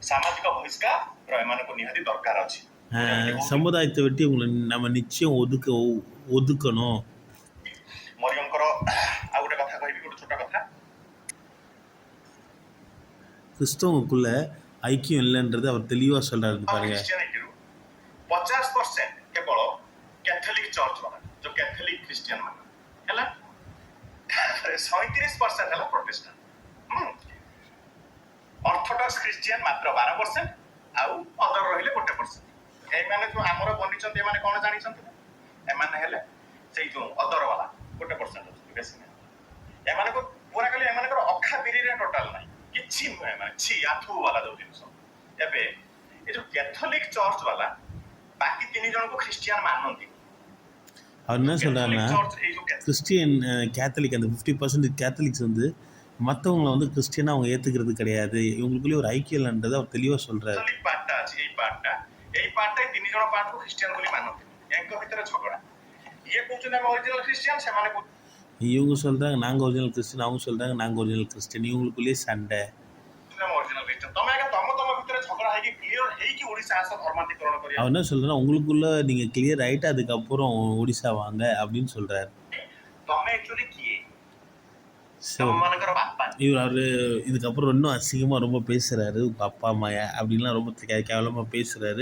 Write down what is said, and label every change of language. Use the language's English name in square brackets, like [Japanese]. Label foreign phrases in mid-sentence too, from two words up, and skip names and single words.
[Tamil] சமுதாயத்தை விட்டு உங்களை நம்ம நிச்சயம் ஒதுக்கணும். கிறிஸ்தவங்களுக்குள்ள ஐக்கியம் இல்லைன்றது அவர் தெளிவாக சொல்கிறாரு பாருங்க. [Odia] 50% କେବଳ କ୍ୟାଥୋଲିକ ଚର୍ଚ୍ଚ ମାନେ ଯୋଉ କ୍ୟାଥୋଲିକ ଖ୍ରୀଷ୍ଟିଆନ ମାନେ ହେଲା, 37% ହେଲା ପ୍ରୋଟେଷ୍ଟାଣ୍ଟ, ଅର୍ଥୋଡକ୍ସ ଖ୍ରୀଷ୍ଟିଆନ ମାତ୍ର 12%, ଆଉ ଅଦର ରହିଲେ 1%. ଏମାନେ ଯୋଉ ଆମର ବନିଛନ୍ତି ଏମାନେ କଣ ଜାଣିଛନ୍ତି, ଏମାନେ ହେଲେ ସେଇ ଯୋଉ ଅଦର ବାଲା 1% ଅଛନ୍ତି, ବେଶୀ ନାହିଁ. ଏମାନଙ୍କୁ ପୁରା କହିଲେ ଏମାନଙ୍କର ଅଖା ବିରିରେ ଟୋଟାଲ ନାହିଁ, କିଛି ନୁହେଁ, ଏମାନେ ଛି ଆଥୁ ବାଲା ଯୋଉ ଜିନିଷ. ଏବେ ଏ ଯୋଉ କ୍ୟାଥୋଲିକ ଚର୍ଚ୍ଚ ବାଲା ବାକି 3 ଜଣଙ୍କୁ ଖ୍ରୀଷ୍ଟିଆନ ମାନନ୍ତି. [Tamil] அவர் என்ன சொல்கிறாருன்னா, கிறிஸ்டியன் கேத்தலிக் அந்த 50% கேத்தலிக்ஸ் வந்து மற்றவங்களை வந்து கிறிஸ்டியனாக அவங்க ஏற்றுக்கிறது கிடையாது, இவங்களுக்குள்ளே ஒரு ஐக்கியம் இல்லைன்றதை அவர் தெளிவாக சொல்கிறாரு. [Odia] ଏଇ ପାର୍ଟଟାଇ 3 ଜଣ ପାର୍ଟକୁ ଖ୍ରୀଷ୍ଟିଆନ ବୋଲି ମାନନ୍ତି. ଏଙ୍କ ଭିତରେ ଝଗଡ଼ା, ଇଏ କହୁଛନ୍ତି ଆମେ ଅରିଜିନାଲ ଖ୍ରୀଷ୍ଟିଆନ, ସେମାନେ [Tamil] இவங்க சொல்கிறாங்க நாங்கள் ஒரிஜினல் கிறிஸ்டின், அவங்க சொல்கிறாங்க நாங்கள் ஒரிஜினல் கிறிஸ்டின், இவங்களுக்குள்ளேயே சண்டை. அவர் என்ன சொல்கிறா, உங்களுக்குள்ள நீங்கள் கிளியர் ஆகிட்டு அதுக்கப்புறம் ஒடிசா வாங்க அப்படின்னு சொல்கிறார். அவர் இதுக்கப்புறம் இன்னும் அசிங்கமாக ரொம்ப பேசுகிறாரு, உங்கள் அப்பா அம்மா அப்படின்லாம் ரொம்ப கேவலமாக பேசுகிறாரு.